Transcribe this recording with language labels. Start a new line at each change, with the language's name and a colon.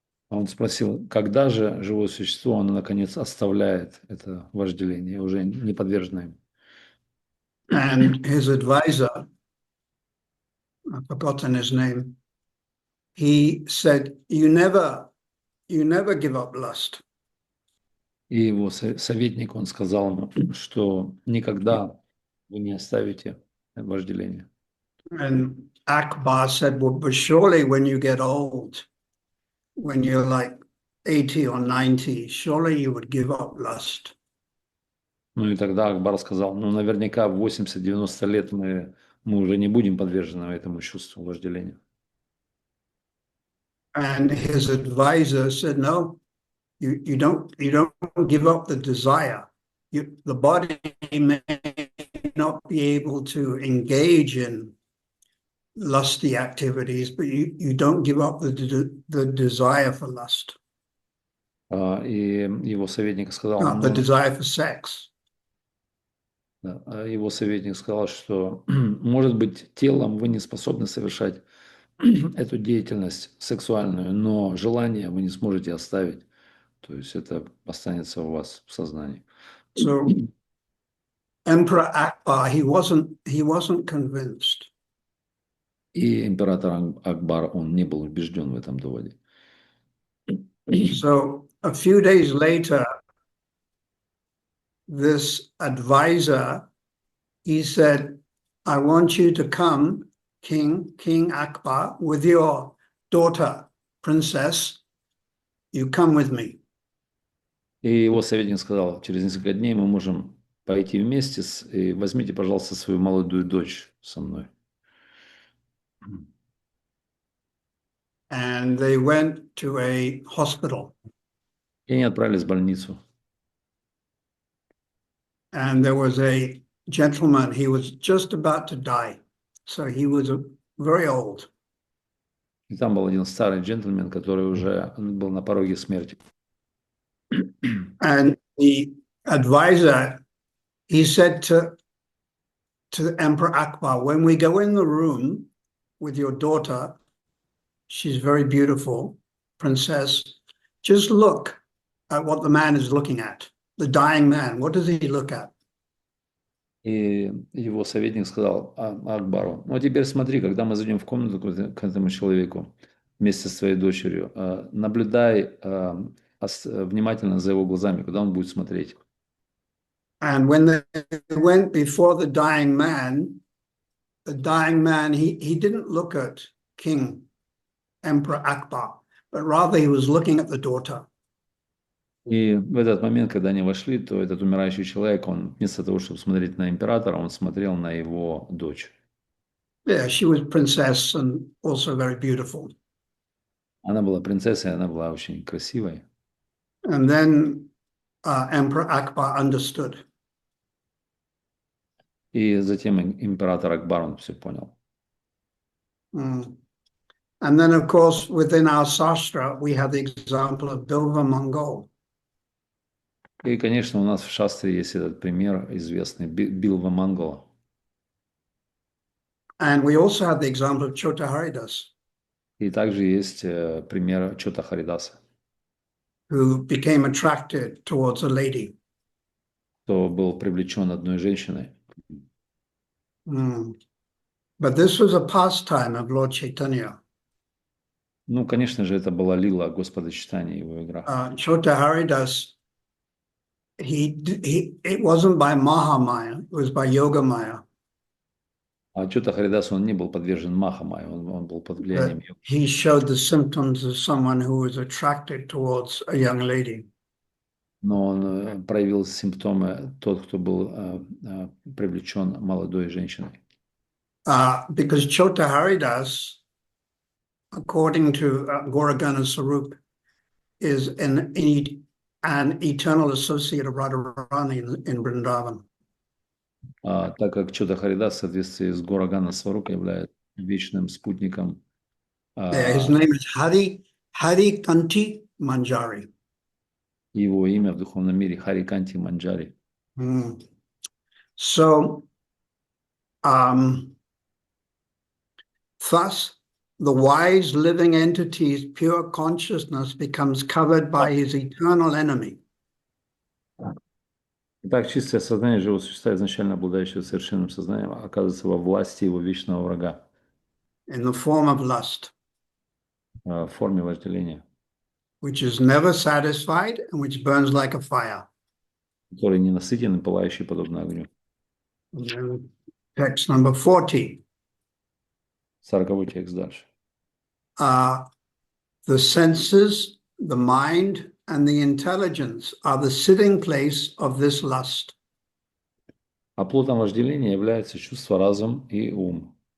Russian: Он спросил, когда же живое существо, оно наконец оставляет это вожделение, уже не подвержено им.
English: And his advisor, I've forgotten his name, he said, you never give up lust.
Russian: И его советник, он сказал ему, что никогда вы не оставите вожделение.
English: And Akbar said, well, but surely when you get old, when you're like 80 or 90, surely you would give up lust.
Russian: Ну и тогда Акбар сказал, ну наверняка в 80-90 лет мы уже не будем подвержены этому чувству вожделения.
English: And his advisor said, no, you don't give up the desire. The body may not be able to engage in lusty activities, but you don't give up the desire for lust.
Russian: И его советник сказал,
English: The desire for sex.
Russian: Его советник сказал, что, может быть, телом вы не способны совершать эту деятельность сексуальную, но желание вы не сможете оставить. То есть это останется у вас в сознании.
English: So Emperor Akbar, he wasn't convinced.
Russian: И император Акбар, он не был убежден в этом доводе.
English: So a few days later, this advisor, he said, I want you to come, King Akbar, with your daughter, princess, you come with me.
Russian: И его советник сказал, через несколько дней мы можем пойти вместе, и возьмите, пожалуйста, свою молодую дочь со мной.
English: And they went to a hospital.
Russian: И они отправились в больницу.
English: And there was a gentleman, he was just about to die. So he was very old.
Russian: И там был один старый джентльмен, который уже был на пороге смерти.
English: And the advisor, he said to Emperor Akbar, when we go in the room with your daughter, she's very beautiful, princess, just look at what the man is looking at, the dying man. What does he look at?
Russian: И его советник сказал Акбару: ну, теперь смотри, когда мы зайдем в комнату к этому человеку вместе с твоей дочерью, наблюдай внимательно за его глазами, куда он будет смотреть.
English: And when they went before the dying man, he didn't look at King Emperor Akbar, but rather he was looking at the daughter.
Russian: И в этот момент, когда они вошли, то этот умирающий человек, он вместо того, чтобы смотреть на императора, он смотрел на его дочь.
English: Yeah, she was princess and also very beautiful.
Russian: Она была принцессой, она была очень красивой.
English: And then Emperor Akbar understood.
Russian: И затем император Акбар, он все понял.
English: And then, of course, within our Sastra, we have the example of Bilva Mongol.
Russian: И, конечно, у нас в Шастре есть этот пример известный Билва Монгола.
English: And we also have the example of Chota Haridas,
Russian: И также есть пример Чота Харидаса,
English: who became attracted towards a lady.
Russian: кто был привлечен одной женщиной.
English: But this was a pastime of Lord Chaitanya.
Russian: Ну, конечно же, это была лила Господа Читания, его игра.
English: Chota Haridas, it wasn't by Mahamaya, it was by Yogamaya.
Russian: А Чота Харидас, он не был подвержен Махамае, он был под влиянием йоги.
English: He showed the symptoms of someone who was attracted towards a young lady.
Russian: Но он проявил симптомы, тот, кто был привлечен молодой женщиной.
English: Because Chota Haridas, according to Gauragana Sarup, is an eternal associate of Radharani in Vrindavan.
Russian: Так как Чота Харидас в соответствии с Гурагана Сварупой является вечным спутником.
English: His name is Hari Kanti Manjari.
Russian: Его имя в духовном мире Хари Канти Манджари.
English: So, thus, the wise living entity's pure consciousness becomes covered by his eternal enemy.
Russian: Итак, чистое сознание живого существа, изначально обладающего совершенным сознанием, оказывается во власти его вечного врага.
English: In the form of lust.
Russian: В форме вожделения.
English: Which is never satisfied and which burns like a fire.
Russian: Который ненасытен и пылающий подобно огню.
English: Text number 40.
Russian: 40-й текст дальше.
English: The senses, the mind, and the intelligence are the sitting place of this lust.
Russian: А плодом вожделения является чувство, разум и ум.